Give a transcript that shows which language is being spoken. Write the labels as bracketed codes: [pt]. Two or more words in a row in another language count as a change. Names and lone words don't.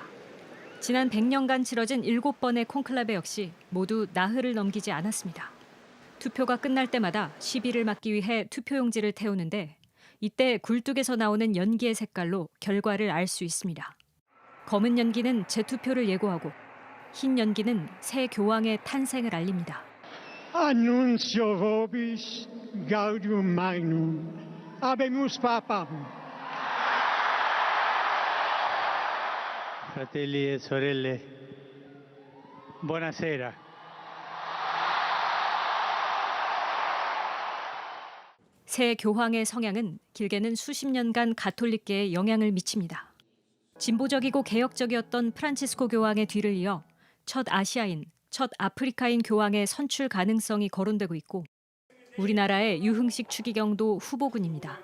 [ko] 지난 100년간 치러진 7번의 콘클라베 역시 모두 나흘을 넘기지 않았습니다. 투표가 끝날 때마다 시비를 막기 위해 투표용지를 태우는데 이때 굴뚝에서 나오는 연기의 색깔로 결과를 알 수 있습니다. 검은 연기는 재투표를 예고하고 흰 연기는 새 교황의 탄생을 알립니다. [la] Annuncio vobis gaudium magnum, habemus papam. [it] Fratelli e sorelle, buonasera. [ko] 새 교황의 성향은 길게는 수십 년간 가톨릭계에 영향을 미칩니다. 진보적이고 개혁적이었던 프란치스코 교황의 뒤를 이어 첫 아시아인, 첫 아프리카인 교황의 선출 가능성이 거론되고 있고 우리나라의 유흥식 추기경도 후보군입니다.